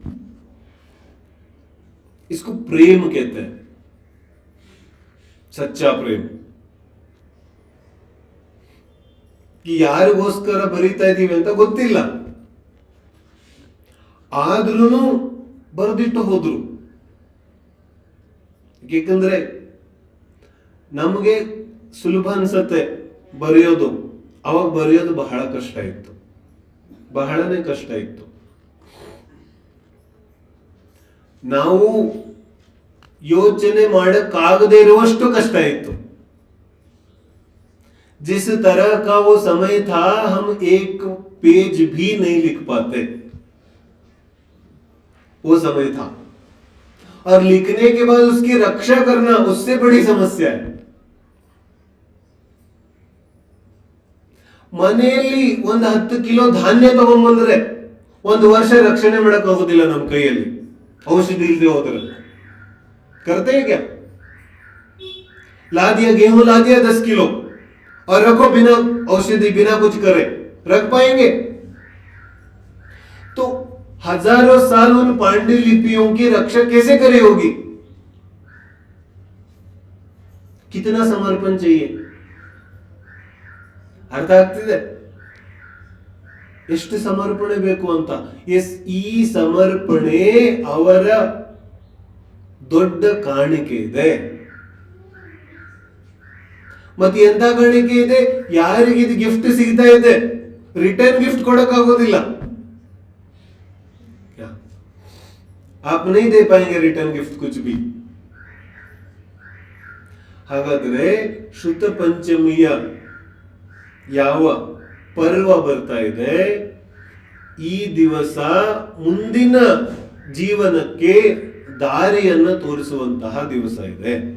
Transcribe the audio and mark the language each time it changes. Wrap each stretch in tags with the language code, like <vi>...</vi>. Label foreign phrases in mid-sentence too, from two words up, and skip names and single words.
<hi>इसको प्रेम कहते हैं, सच्चा प्रेम.</hi> <kn>कि ಯಾರಿಗೋಸ್ಕರ ಬರೀತಾ ಇದೀವಿ ಅಂತ ಗೊತ್ತಿಲ್ಲ, ಆದ್ರೂ ಬರೆದಿಟ್ಟು ಹೋದ್ರು. ಏಕೆಂದ್ರೆ ನಮಗೆ ಸುಲಭ ಅನ್ಸತ್ತೆ ಬರೆಯೋದು, ಅವಾಗ ಬರೆಯೋದು ಬಹಳ ಕಷ್ಟ ಇತ್ತು, ಬಹಳನೇ ಕಷ್ಟ ಇತ್ತು. ನಾವು ಯೋಚನೆ ಮಾಡಕ್ಕಾಗದೇ ಇರುವಷ್ಟು ಕಷ್ಟ ಇತ್ತು.</kn> <hi>जिस तरह का वो समय था, हम एक पेज भी नहीं लिख पाते. वो समय था, और लिखने के बाद उसकी रक्षा करना उससे बड़ी समस्या है.</hi> <kn>ಮನೆಯಲ್ಲಿ 10 ಕಿಲೋ ಧಾನ್ಯ ತಗೊಂಡ್ಬಂದ್ರೆ 1 ವರ್ಷ ರಕ್ಷಣೆ ಮಾಡಕ್ ಆಗೋದಿಲ್ಲ ನಮ್ಮ ಕೈಯಲ್ಲಿ, ಔಷಧಿ ಇಲ್ಲದೆ ಹೋದ್ರೆ.</kn> <hi>करते हैं क्या? ला दिया गेहूं, ला दिया 10 किलो और रखो बिना औषधि, बिना कुछ करे, रख पाएंगे? तो हजारों साल उन पांडुलिपियों की रक्षा कैसे करे होगी? कितना समर्पण चाहिए?</hi> <kn>ಅರ್ಥ ಆಗ್ತಿದೆ ಎಷ್ಟು ಸಮರ್ಪಣೆ ಬೇಕು ಅಂತ. ಈ ಸಮರ್ಪಣೆ ಅವರ ದೊಡ್ಡ ಕಾಣಿಕೆ ಇದೆ. ಮತ್ತೆ ಎಂತ ಕಾಣಿಕೆ ಇದೆ? ಯಾರಿಗೆ ಇದು ಗಿಫ್ಟ್ ಸಿಗ್ತಾ ಇದೆ,</kn> <en>return gift</en> <kn>ಕೊಡಕ್ ಆಗೋದಿಲ್ಲ.</kn> <hi>आप नहीं दे पाएंगे</hi> <en>return gift</en> <hi>कुछ भी.</hi> <kn>ಹಾಗಾದ್ರೆ ಶುದ್ಧ ಪಂಚಮಿಯ ಯಾವ ಪರ್ವ ಬರ್ತಾ ಇದೆ, ಈ ದಿವಸ ಮುಂದಿನ ಜೀವನಕ್ಕೆ ದಾರಿಯನ್ನು ತೋರಿಸುವಂತಹ ದಿವಸ ಇದೆ.</kn>